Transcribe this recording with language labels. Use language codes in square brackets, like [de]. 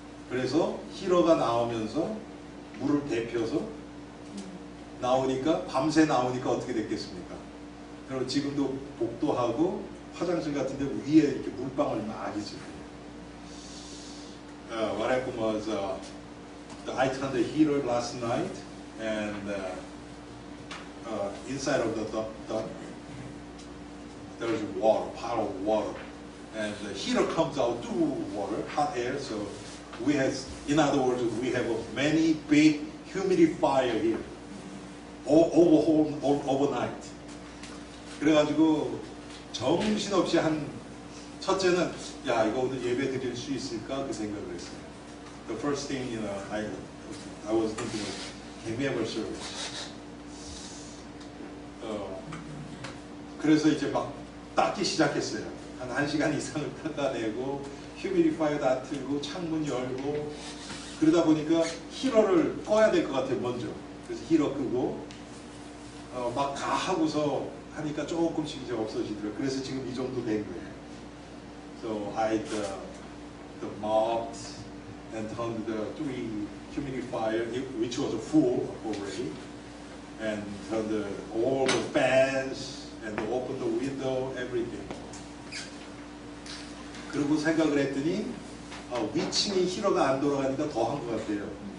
[ko] 그래서 히러가 나오면서 물을 데펴서 나오니까 밤새 나오니까 어떻게 됐겠습니까? 여러분 지금도 복도하고 화장실 같은 데 위에 이렇게 물방울 막 있어요. [en] What happened was I turned the heater last night and inside of the duct there's water, pile of water, and the heater comes out through water, hot air. So we have, in other words, we have many big humidifier here, overnight. [ko] 그래가지고 정신없이 한 첫째는 야 이거 오늘 예배 드릴 수 있을까 그 생각을 했어요. [en] The first thing I was thinking was can we have a service? [ko] 그래서 이제 막 닦기 시작했어요. 한 1시간 이상을 닦아내고 휴미디파이어 다 틀고 창문 열고 그러다 보니까 히러를 꺼야 될 것 같아요. 먼저. 그래서 히러 끄고 막 다 하고서 하니까 조금씩 이제 없어지더라고요. 그래서 지금 이 정도 된 거예요. [en] So I mopped and turned the 3 humidifier, which was full already, and turned all the fans and opened the window, everything. [ko] 그리고 생각을 했더니 위층이 히러가 안 돌아가니까 더 한 것 같아요.